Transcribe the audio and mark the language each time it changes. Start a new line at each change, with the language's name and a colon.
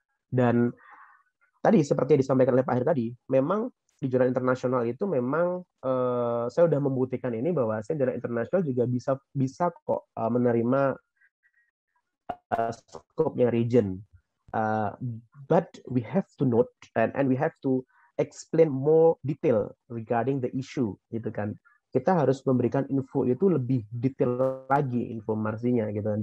Indonesian: Dan tadi seperti yang disampaikan oleh Pak Heri tadi, memang di jurnal internasional itu memang saya sudah membuktikan ini bahwa jurnal internasional juga bisa kok menerima scope-nya region.
English: But we have to note and we have to explain more detail regarding the issue,
Indonesian: gitu kan. Kita harus memberikan info itu lebih detail lagi informasinya, gitu kan.